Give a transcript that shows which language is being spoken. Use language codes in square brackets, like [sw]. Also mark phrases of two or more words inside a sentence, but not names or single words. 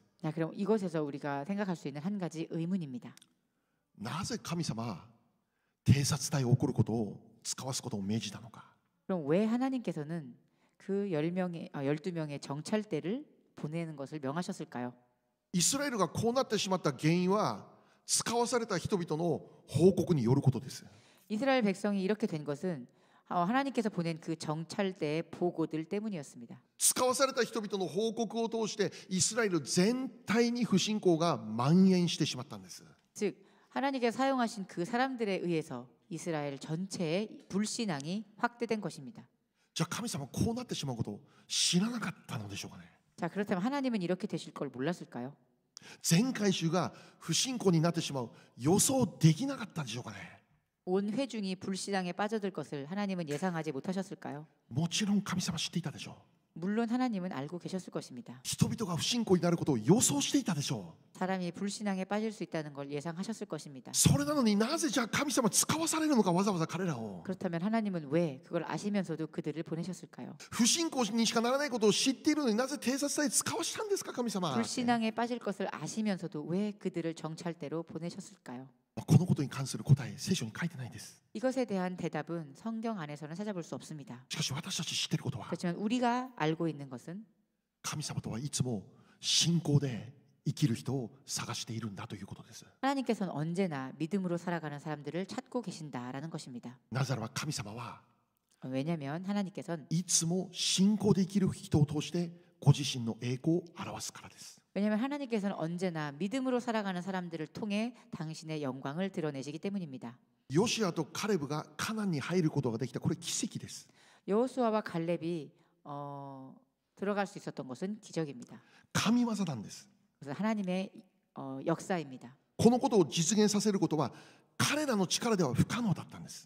[ko] 자, 그럼 이것에서 우리가 생각할 수 있는 한 가지 의문입니다. [ja] なぜ神様は偵察隊を起こることを使わすことを命じたのか。 [ko] 그럼 왜 하나님께서는 그 12명의 정찰대를 보내는 것을 명하셨을까요? [ja] イスラエルがこうなってしまった原因は使わされた人々の報告によることです。 [ko] 이스라엘 백성이 이렇게 된 것은 하나님께서 보낸 그 정찰대의 보고들 때문이었습니다. [ja] 使わされた人々の報告を通してイスラエル全体に不信仰が蔓延してしまったんです。 [ko] 즉 하나님께서 사용하신 그 사람들에 의해서 이스라엘 전체의 불신앙이 확대된 것입니다. [ja] じゃあ神様こうなってしまうことを知らなかったのでしょうかね。 [ko] 자, 그렇다면 하나님은 이렇게 되실 걸 몰랐을까요? [ja] 全回収が不信仰になってしまう予想できなかったでしょうかね。 [ko] 온 회중이 불신앙에 빠져들 것을 하나님은 예상하지 못하셨을까요? [ja] もちろん神様知っていたでしょう。 [ko] 물론 하나님은 알고 계셨을 것입니다. [ja] 人々が不信仰になることを予想していたでしょう。 [ko] 사람이 불신앙에 빠질 수 있다는 걸 예상하셨을 것입니다. [ja] それなのになぜじゃあ神様使わされるのか、わざわざ彼らを。 [ko] 그렇다면 하나님은 왜 그걸 아시면서도 그들을 보내셨을까요? [ja] 不信仰にしかならないことを知っているのになぜ偵察隊使わしたんですか神様。 [ko] 불신앙에 빠질 것을 아시면서도 왜 그들을 정찰대로 보내셨을까요? [ja] このことに関する答え聖書に書いてないです。 [ko] 이것에 대한 대답은 성경 안에서는 찾아볼 수 없습니다. [ja] しかし私たち知っていることは、 [ko] 그렇지만 우리가 알고 있는 것은 [ja] 神様とはいつも信仰で生きる人を探しているんだということです。 [ko] 하나님께서는 언제나 믿음으로 살아가는 사람들을 찾고 계신다라는 것입니다. [ja] なぜならば神様は [ko] 왜냐하면 하나님께서는 [ja] いつも信仰で生きる人を通してご自身の栄光を表すからです。 [ko] 왜냐하면 하나님께서는 언제나 믿음으로 살아가는 사람들을 통해 당신의 영광을 드러내시기 때문입니다. [ja] ヨシアとカレブがカナンに入ることができた、これ奇跡です。 [ko] 여호수아와 갈렙이 들어갈 수 있었던 것은 기적입니다. [ja] 神業なんです。 [ko] 그래서 하나님의 역사입니다. [ja] このことを実現させることは彼らの力では不可能だったんです。